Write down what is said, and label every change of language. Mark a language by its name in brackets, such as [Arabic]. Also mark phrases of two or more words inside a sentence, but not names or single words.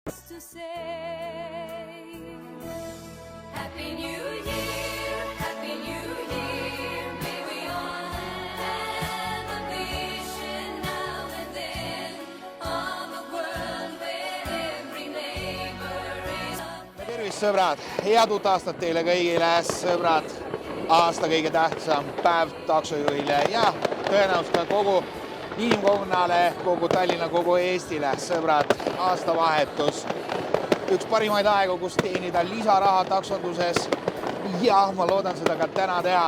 [English] To say Happy New Year, Happy New Year. May we all have a vision now and then of a world where every neighbor is. [Estonian] Tervist sõbrad, head uut aastat teile kõigile, sõbrad. Aasta kõige tähtsam päev taksojuhile ja tõenäoliselt ka kogu inimkonnale, kogu Tallinna, kogu Eestile, sõbrad, aastavahetus. Üks parimaid aegu, kus teenida lisaraha taksonduses ja ma loodan seda ka täna teha.